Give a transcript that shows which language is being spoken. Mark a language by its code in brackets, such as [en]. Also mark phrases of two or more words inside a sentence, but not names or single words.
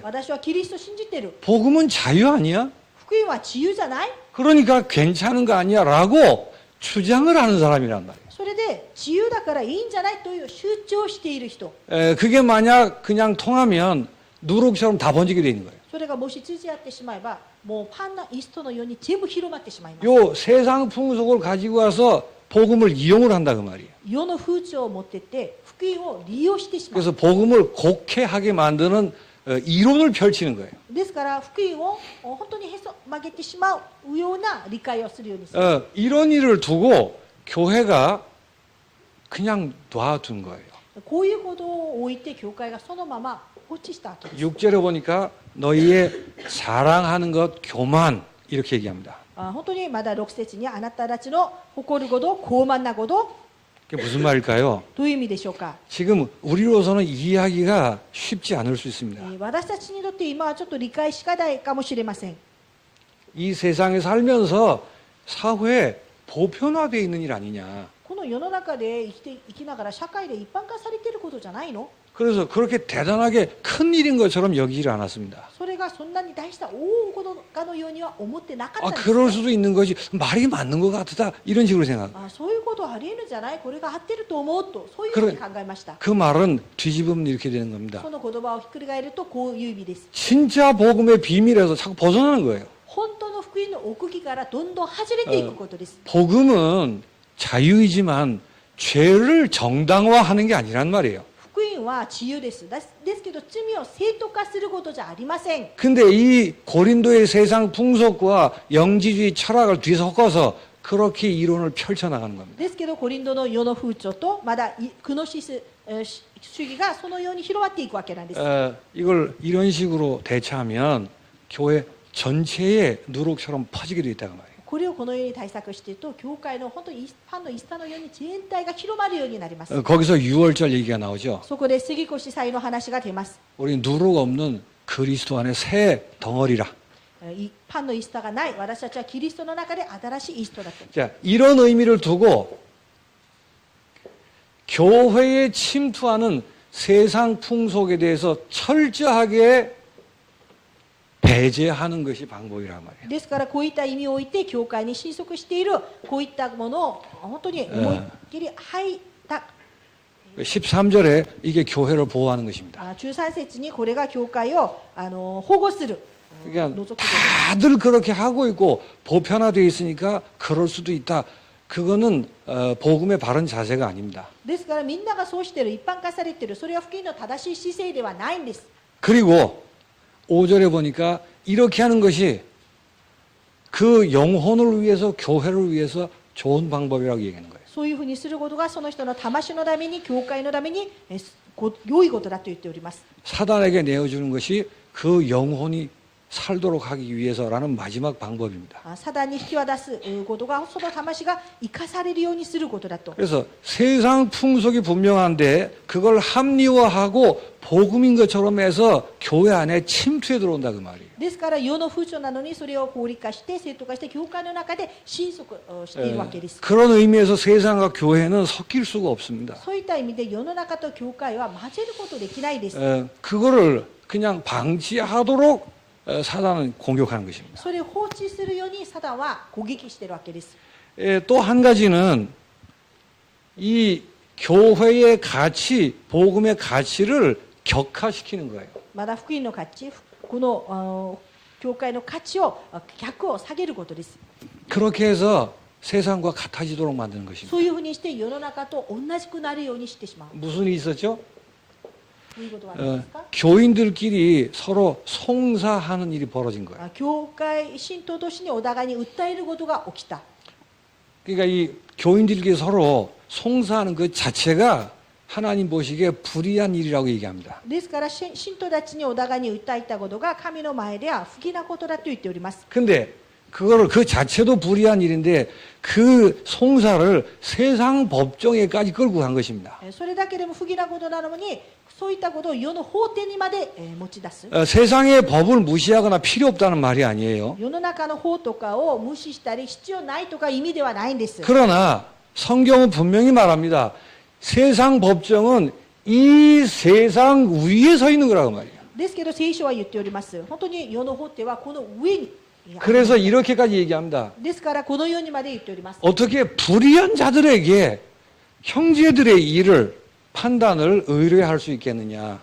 [ja] 私はキリスト信じてる。 [ko] 복음은 자유 아니야? [ja] 福音は自由じゃない？ [ko] 그러니까 괜찮은 거 아니야? 라고 주장을 하는 사람이란 말이에요. [ja] それで自由だからいいんじゃないという主張している人。 [ko] 그게 만약 그냥 통하면 누룩처럼 다 번지게 돼 있는 거예요. [ja] それがもし通じ合ってしまえば、もうパンのイーストのように全部広まってしまいます。 [ko] 요 세상 풍속을 가지고 와서 복음을 이용을 한다 그 말이에요. [ja] 世の風潮を持ってって福音を利用してしまう。 [ko] 그래서 복음을 곡해하게 만드는 이론을 펼치는 거예요. [ja] ですから福音を本当にへそ曲げてしまうような理解をするようにする。 [ko] 이런 일을 두고 교회가 그냥 놔둔 거예요. [ja] こういうことを置いて教会がそのまま放置したわけです。 [ko] 6절에 보니까 너희의 자랑하는 것 교만 이렇게 얘기합니다. [ja] 本当にまだ6節にあなたたちの誇ること傲慢なこと、 [ko] 그게 무슨 말일까요? [ja] どういう意味でしょうか？ [ko] 지금 우리로서는 이해하기가 쉽지 않을 수 있습니다. [ja] 私たちにとって今はちょっと理解しがたいかもしれません。 [ko] 이 세상에 살면서 사회에 보편화되어 있는 일 아니냐. [ja] この世の中で生きながら社会で一般化されていることじゃないの？ [ko] 그래서 그렇게 대단하게 큰 일인 것처럼 여기지 않았습니다. [ja] それがそんなに大した大事かのようには思ってなかったんです。 [ko] 그럴 수도 있는 거지. 말이 맞는 것 같다. 이런 식으로 생각. [ja] そういうことありえるんじゃない？これが合ってると思うと、そういうふうに考えました。 [ko] 그 말은 뒤집으면 이렇게 되는 겁니다. [ja] その言葉をひっくり返るとこういう意味です。 [ko] 진짜 복음의 비밀에서 자꾸 벗어나는 거예요. [ja] 本当の福音の奥義からどんどん外れていくことです。 [ko] 복음은 자유이지만 죄를 정당화하는 게 아니란 말이에요. [ja] 福音は自由です。ですけど罪を正当化することじゃありません。 [ko] 근데 이 고린도의 세상 풍속과 영지주의 철학을 뒤섞어서 그렇게 이론을 펼쳐나가는 겁니다. [ja] ですけどコリントの世の風潮とまだグノシス主義がそのように広まっていくわけなんです。 [ko] 이걸 이런 식으로 대처하면 교회 전체에 누룩처럼 퍼지게 돼 있다고 말이에요. [ja] これをこのように対策していると教会の本当にパンのイスタのように全体が広まるようになります。 [ko] 거기서 6월절 얘기가 나오죠. [ja] そこで杉越祭の話が出ます。 [ko] 우리 누룩 없는 그리스도 안에 새 덩어리라. [ja] パンのイスタがない私たちはキリストの中で新しいイストだと。 [ko] 자, 이런 의미를 두고 교회에 침투하는 세상 풍속에 대해서 철저하게 배제하는 것이 방법이란 말이에요. [ja] ですからこういった意味を置いて教会に侵食しているこういったものを本当に思いっきり吐いた。 [ko] 13절에 이게 교회를 보호하는 것입니다. [ja] 13節にこれが教会を保護する。 [ko] 그러니까 [ja] 除くこと [ko] 다들 그렇게 하고 있고 보편화되어 있으니까 그럴 수도 있다. 그거는 복음의 바른 자세가 아닙니다. [ja] ですからみんながそうしている一般化されているそれは福音の正しい姿勢ではないんです [ko] 그리고 5절에 보니까 이렇게 하는 것이 그 영혼을 위해서 교회를 위해서 좋은 방법이라고 얘기하는 거예요. [ja] そういうふうにすることがその人の魂のために教会のために良いことだと言っております [ko] 사단에게 내어주는 것이 그 영혼이 살도록 하기 위해서라는 마지막 방법입니다. [ja] サタンに引き渡すことがその魂が生かされるようにすることだと [ko] 그래서 세상 풍속이 분명한데 그걸 합리화하고 복음인 것처럼 해서 교회 안에 침투해 들어온다 그 말이에요. [ja] ですから世の風潮なのにそれを合理化して正当化して教会の中で侵食しているわけです [ko] 그런 의미에서 세상과 교회는 섞일 수가 없습니다. [ja] そういった意味で世の中と教会は混ぜることできないです [ko] 그거를 그냥 방치하도록 사단은 공격하는 것입니다. [ja] それを放置するようにサタンは攻撃しているわけです [ko] 또 한 가지는 이 교회의 가치, 복음의 가치를 격화시키는 거예요. [ja] まだ福音の価値この教会の価値を客を下げることです [ko] 그렇게 해서 세상과 같아지도록 만드는 것입니다. [ja] そういうふうにして世の中と同じくなるようにしてしまう [ko] 무슨 일이 있었죠? [ja] ということは何ですか [ko] 교인들끼리 서로 송사하는 일이 벌어진 거예요. [ja] 教会信徒同士にお互いに訴えることが起きた [ko] 그러니까 이 교인들끼리 서로 송사하는 그 자체가 하나님 보시기에 불의한 일이라고 얘기합니다. [ja] ですから信徒たちにお互いに訴えたことが神の前では不義なことだと言っております [ko] 근데 그거를 그 자체도 불의한 일인데 그 송사를 세상 법정에까지 끌고 간 것입니다. [ja] それだけでも不義なことなのにそういったことを世の法廷にまで持ち出す [ko] 세상의 법을 무시하거나 필요 없다는 말이 아니에요. [ja] 世の中の法とかを無視したり必要ないとか意味ではないんです [ko] 그러나 성경은 분명히 말합니다. 세상 법정은 이 세상 위에 서 있는 거라고 말이에요. [ja] ですけど聖書は言っております本当に世の法廷はこの上に [ko] 그래서 이렇게까지 얘기합니다. [ja] ですからこのようにまで言っております [ko] 어떻게 불의한 자들에게 형제들의 일을 판단을 의뢰할 수 있겠느냐.